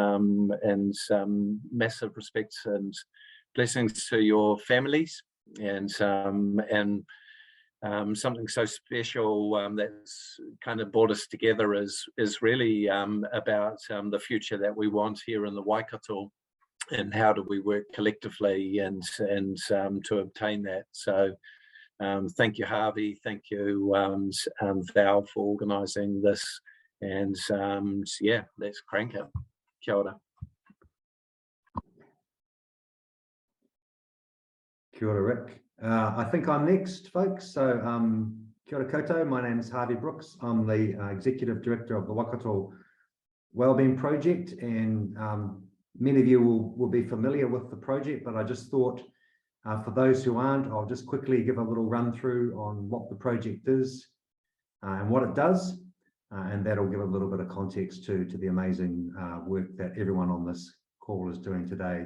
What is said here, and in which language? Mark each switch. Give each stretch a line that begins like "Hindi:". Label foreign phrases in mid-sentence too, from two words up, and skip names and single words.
English: massive respect and blessings to your families, and something so special that's kind of brought us together is really about the future that we want here in the Waikato, and how do we work collectively and to obtain that. So thank you, Harvey. Thank you, Val, for organising this. And yeah, let's crank it.
Māori: Kia ora. Kia ora, Rick.
English: I think I'm next, folks. So
Māori: kia ora koutou.
English: My name is Harvey Brooks. I'm the Executive Director of the Waikato Wellbeing Project, and many of you will be familiar with the project, but I just thought for those who aren't, I'll just quickly give a little run through on what the project is and what it does, and that'll give a little bit of context to the amazing work that everyone on this call is doing today.